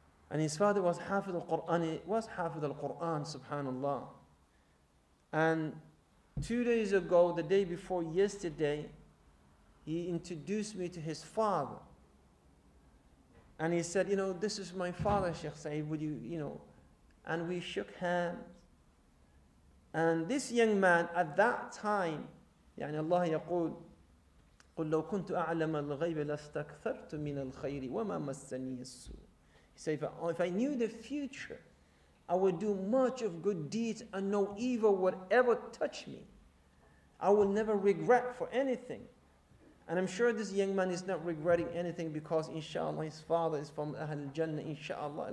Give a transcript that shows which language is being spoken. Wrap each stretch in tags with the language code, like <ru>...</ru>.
<en>And his father was Hafid al-Quran, subhanAllah. And 2 days ago, the day before yesterday, he introduced me to his father. And he said, this is my father, Sheikh Saciid, would you, and we shook hands. And this young man at that time, Allah</en> <ar>يقول قل لو كنت أعلم الغيب لاستكثرت من الخير وما مسني السوء.</ar> <en>He said, if I knew the future, I would do much of good deeds and no evil would ever touch me. I will never regret for anything. And I'm sure this young man is not regretting anything because, inshallah, his father is from Ahl al-Jannah, inshallah.</en>